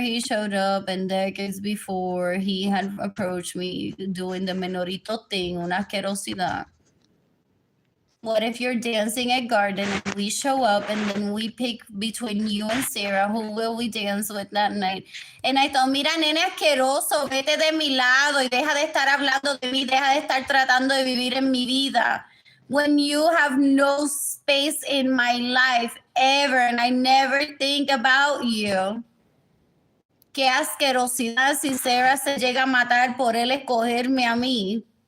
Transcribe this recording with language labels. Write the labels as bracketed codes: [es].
[en] He showed up, and decades before, he had approached me doing the menorito thing, una asquerosidad. What if you're dancing at Garden and we show up and then we pick between you and Sarah, who will we dance with that night? [es] And I thought, mira, nene asqueroso, vete de mi lado y deja de estar hablando de mí, deja de estar tratando de vivir en mi vida. [en] When you have no space in my life ever and I never think about you. [es] Qué asquerosidad si Sarah se llega a matar por él escogerme a mí.